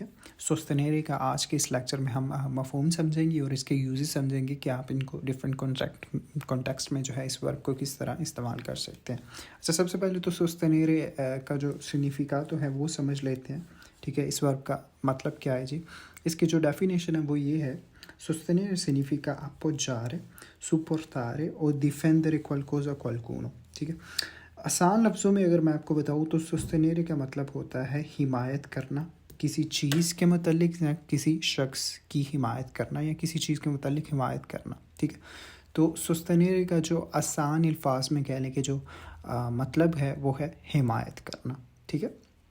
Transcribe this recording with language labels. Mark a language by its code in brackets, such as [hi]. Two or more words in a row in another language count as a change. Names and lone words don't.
[ur] سوستنیرے کا آج کے اس لیکچر میں ہم مفہوم سمجھیں گے اور اس کے یوزز سمجھیں گے کہ آپ ان کو [en] different context [ur] میں جو ہے اس ورب کو کس طرح استعمال کر سکتے ہیں۔ اچھا، سب سے پہلے تو سوستنیرے کا جو سگنیفیکاتو ہے وہ سمجھ لیتے ہیں، ٹھیک ہے۔ اس ورب کا مطلب کیا ہے جی؟ اس کی جو ڈیفینیشن ہے وہ یہ ہے: [it] sostenere significa appoggiare, supportare o difendere qualcosa o qualcuno، [ur] ٹھیک ہے۔ آسان لفظوں میں اگر میں آپ کو بتاؤں تو سوستنیرے کا مطلب ہوتا ہے حمایت کرنا کسی چیز کے متعلق، یا کسی شخص کی حمایت کرنا، یا کسی چیز کے متعلق حمایت کرنا، ٹھیک ہے۔ تو سوستنیرے کا جو آسان الفاظ میں کہنے کے جو مطلب ہے وہ ہے حمایت کرنا، ٹھیک ہے۔